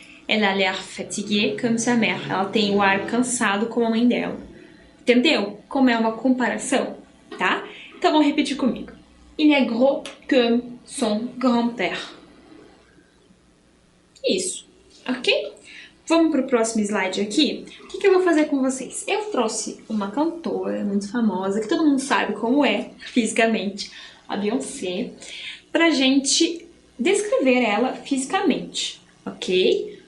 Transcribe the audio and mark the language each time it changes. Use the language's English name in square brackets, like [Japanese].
[French] Elle a l'air fatiguée comme sa mère. [Portuguese] Ela tem o ar cansado como a mãe dela. Entendeu? Como é uma comparação, tá? Então vamos repetir comigo. [French] Il est gros comme son grand-père. [Portuguese] Isso, ok? Vamos para o próximo slide aqui. O que eu vou fazer com vocês? Eu trouxe uma cantora muito famosa, que todo mundo sabe como é fisicamente, a Beyoncé, pra gente descrever ela fisicamente, ok?